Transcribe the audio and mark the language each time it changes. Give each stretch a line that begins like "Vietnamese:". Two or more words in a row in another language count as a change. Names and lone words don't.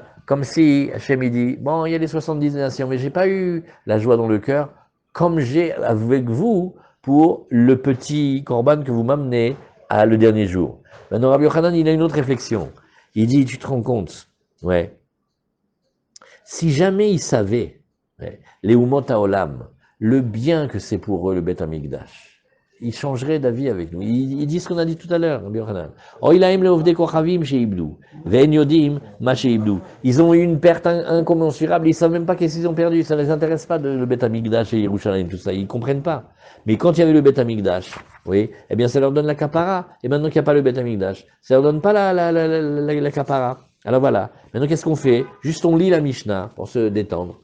French: Comme si Hachem il dit, bon, il y a les 70 nations, mais j'ai pas eu la joie dans le cœur, comme j'ai avec vous pour le petit korban que vous m'amenez à le dernier jour. Maintenant, Rabbi Yochanan, il a une autre réflexion. Il dit, tu te rends compte, ouais, si jamais ils savaient, ouais, les
Hebrew: אומות העולם,
French: le bien que c'est pour eux, le Beth Amikdash, ils changeraient d'avis avec nous. Ils disent ce qu'on a dit tout à l'heure, Rabbi Yochanan.
Hebrew: אוי להם לעובדי כוכבים שאיבדו ואין יודעים מה שאיבדו.
French: Ils ont eu une perte incommensurable, ils savent même pas qu'est-ce qu'ils ont perdu, ça les intéresse pas le Beth Amikdash et Yerushalayim, tout ça, ils comprennent pas. Mais quand il y avait le Beth Amikdash, oui, eh bien ça leur donne la capara, et maintenant qu'il n'y a pas le Beth Amikdash, ça leur donne pas la capara. Alors voilà, maintenant qu'est-ce qu'on fait? Juste on lit la Mishnah pour se détendre.